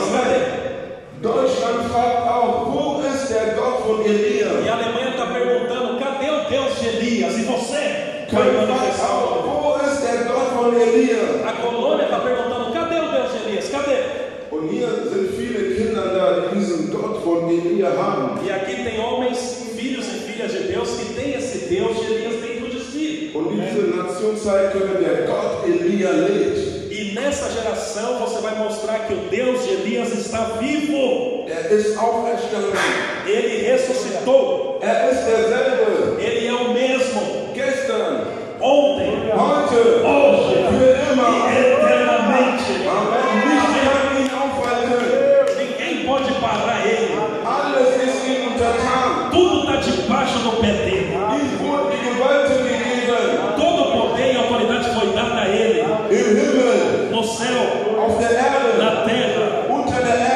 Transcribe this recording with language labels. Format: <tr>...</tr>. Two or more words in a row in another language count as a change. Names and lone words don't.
<pt>Cadê?</pt> <de>Deutschland fragt auch, wo ist der Gott von Elia?</de> <pt>E a Alemanha está perguntando: cadê o Deus de Elias? E você?</pt> <de>Köln fragt auch, wo ist der Gott von Elia?</de> <pt>A colônia está perguntando: cadê o Deus de Elias? Cadê?</pt> <de>Und hier sind viele Kinder da, die diesen Gott von Elia haben.</de> <pt>E aqui tem homens, filhos e filhas de Deus que têm esse Deus de Elias dentro de si.</pt> <de>Und in dieser Nation zeigen können, der Gott Elia lebt.</de> <pt>E nessa geração você vai mostrar que o Deus de Elias está vivo.</pt> <de>Ist auferstanden.</de> <pt>Ele ressuscitou.</pt> <de>Ist derselbe.</de> <pt>Ele é o mesmo.</pt> <de>Gestern.</de> <pt>Ontem.</pt> <de>Heute.</de> <pt>Hoje.</pt> <de>Für immer.</de> <pt>E eternamente. Amen.</pt> <de>Nichts kann ihn aufhalten.</de> <pt>Ninguém pode parar ele.</pt> <de>Alles ist ihm untertan.</de> <pt>Tudo está debaixo do pé dele.</pt> <de>Ihm wurde die Gewalt gegeben.</de> <pt>Todo o poder e autoridade foi dada a ele.</pt> <de>Im Himmel.</de> <pt>No céu.</pt> <de>Auf der Erde.</de> <pt>Na terra.</pt> <de>Unter der</de>